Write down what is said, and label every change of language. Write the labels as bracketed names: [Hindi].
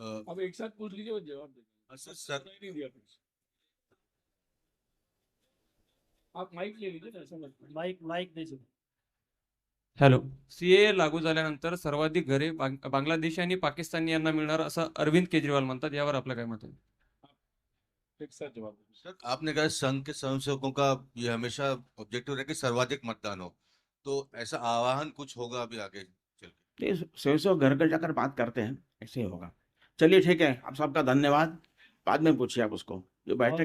[Hindi] अब एक साथ पूछ लीजिए और जवाब दीजिए। सर नहीं दिया कुछ। आप माइक ले लीजिए ना, ऐसा मत करिए। [Marathi] माईक दे. [English] Hello. [Marathi] सीए लागू झाल्यानंतर सर्वाधिक घरे बांगलादेशी आणि पाकिस्तानी यांना मिळणार असं अरविंद केजरीवाल म्हणतात. यावर आपलं काय मत आहे? [Hindi] एक साथ जवाब दीजिए। सर, आपने कहा संघ के स्वयंसेवकों का ये हमेशा ऑब्जेक्टिव रहे कि सर्वाधिक मतदान हो, तो ऐसा आह्वान कुछ होगा अभी आगे चल के? स्वयंसेवक घर घर जाकर बात करते हैं, ऐसे ही होगा. चलिए ठीक है, आप सबका धन्यवाद। बाद में पूछिए आप उसको, जो बैठक के